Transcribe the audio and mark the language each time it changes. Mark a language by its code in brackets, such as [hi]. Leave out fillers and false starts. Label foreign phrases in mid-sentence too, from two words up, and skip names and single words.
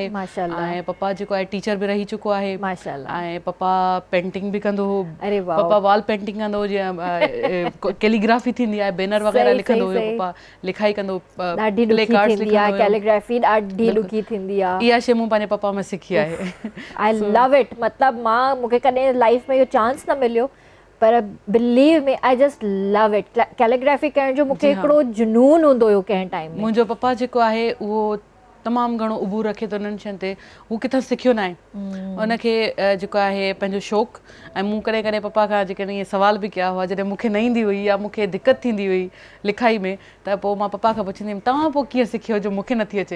[sd] ऐं पप्पा जेको आहे टीचर बि रही चुको आहे। ऐं पप्पा पेंटिंग बि कंदो हो, पप्पा [en] wall painting [sd] कंदो हो, जीअं कैलीग्राफी थींदी आहे, बैनर वग़ैरह लिखंदो हुयो, पप्पा लिखाई कंदो, [en] play cards [sd] लिखंदो हुयो। कैलीग्राफी ॾाढी ॾुखी थींदी आहे। इहा शइ मूं पंहिंजे पप्पा में सिखी आहे। [en] I love it. [sd] मतिलबु मूंखे कॾहिं लाइफ में इहो चांस न मिलियो, पर [en] believe me I just love it. [sd] कैलीग्राफी करण जो मूंखे हिकिड़ो जुनून हूंदो हुयो कंहिं टाइम में। मुंहिंजो पप्पा जेको आहे उहो तमामु घणो उबूर रखे थो उन्हनि शयुनि ते, हू किथां सिखियो न आहे। उनखे जेको आहे पंहिंजो शौक़ु। ऐं मूं कॾहिं कॾहिं पप्पा खां जेकॾहिं ईअं सुवाल बि कया हुआ जॾहिं मूंखे न ईंदी हुई या मूंखे दिक़त थींदी हुई लिखाई में, त पोइ मां पप्पा खां पुछंदी हुयमि तव्हां पोइ कीअं सिखियो जो मूंखे नथी अचे।